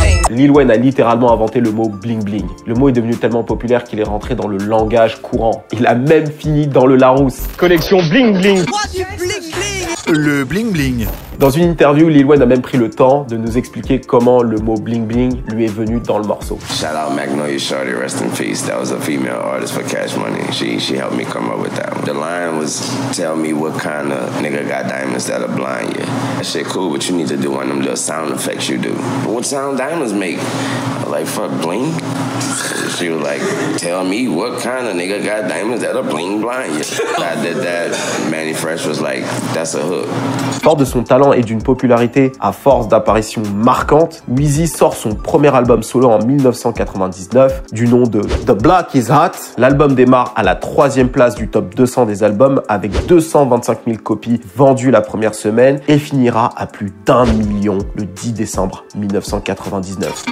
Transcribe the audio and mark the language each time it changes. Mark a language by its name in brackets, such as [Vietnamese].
[French] Lil Wayne a littéralement inventé le mot Bling Bling. Le mot est devenu tellement populaire qu'il est rentré dans le langage courant. Il a même fini dans le Larousse. Collection Bling Bling. Le bling bling. Dans une interview, Lil Wayne a même pris le temps de nous expliquer comment le mot bling bling lui est venu dans le morceau. [English] Shout out Magnolia Shorty, rest in peace. That was a female artist for Cash Money. She helped me come up with that one. The line was, tell me what kind of nigga got diamonds that'll blind you. That shit cool, but you need to do one of them little sound effects you do. What sound diamonds make? Like, fuck, bling? She was like, tell me what kind of nigga got diamonds that'll bling blind you. I did that. Mannie Fresh was like, that's a hook. [French] Fort de son talent et d'une popularité à force d'apparitions marquantes, Weezy sort son premier album solo en 1999 du nom de The Block Is Hot. L'album démarre à la 3e place du top 200 des albums avec 225 000 copies vendues la première semaine et finira à plus d'1 million le 10 décembre 1999.